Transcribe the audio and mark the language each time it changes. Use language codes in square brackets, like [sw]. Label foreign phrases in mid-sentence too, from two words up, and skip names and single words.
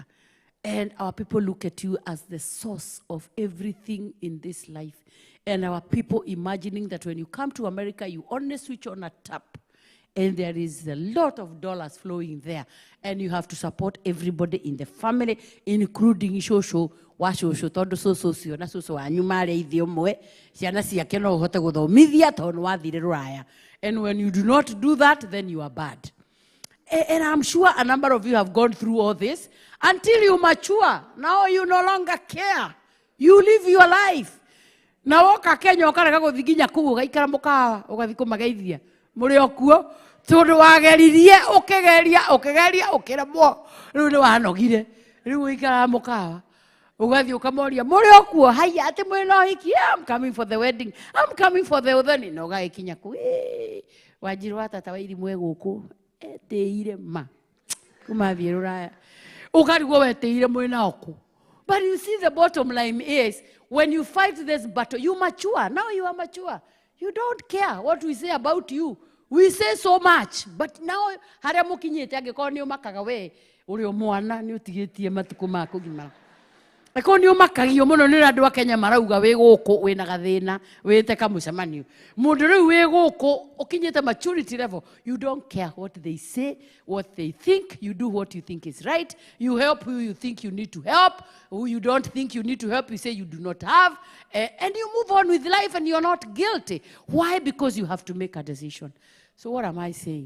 [en] And our people look at you as the source of everything in this life. And our people imagining that when you come to America, you only switch on a tap. And there is a lot of dollars flowing there. And you have to support everybody in the family, including [ki] shosho, washosho, todo socio, na socio anyumare ithi omwe, ciana ciake no uhote guthomithia tondu wathire ruraya. [en] And when you do not do that, then you are bad. And I'm sure a number of you have gone through all this until you mature. Now you no longer care. You live your life. [ki] Na woka Kenya ukarega guthiginya kuu gaikara mukawa ugathi kumageithia. Muri okuo tondu wageririe ukigeria ukiremwo riu ni wanogire riu ikara mukawa ugathi ukamoria muri okuo haya ati mwina hiki [en] I'm coming for the wedding, I'm coming for the [ki] uthoni no gaikinya ku Wanjiru wa tata wa irimwe guku eteire ma kuma thiruraya ukarigwo weteire mwina oku. [en] But you see, the bottom line is, when you fight this battle, you mature. Now you are mature. You don't care what we say about you. We say so much. But now, [ki] haria mukinyite angiko ni umakaga we uri omwana ni utigitie matuku maku gimara. Eko ni umakagio muno ni andu a Kenya marauga we guku wina gathina wite kamucemanio. Mundu riu we guku ukinyite [en] maturity level, you don't care what they say, what they think. You do what you think is right. You help who you think you need to help. Who you don't think you need to help, you say you do not have. And you move on with life and you're not guilty. Why? Because you have to make a decision. So what am I saying?